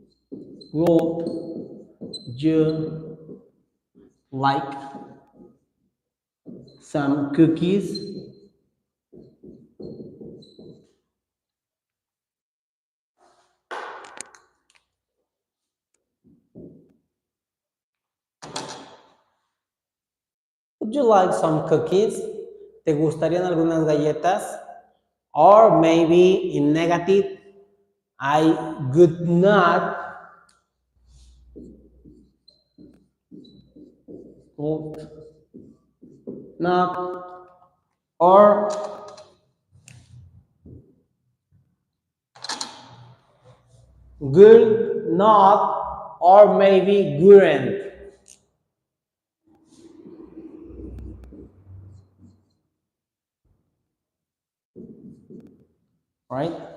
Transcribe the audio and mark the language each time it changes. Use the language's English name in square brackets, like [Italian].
[English] Would you like some cookies? Would you like some cookies? [Spanish] ¿Te gustarían algunas galletas? [English] Or maybe in negative, I would not would not, or good, not, or maybe couldn't, right?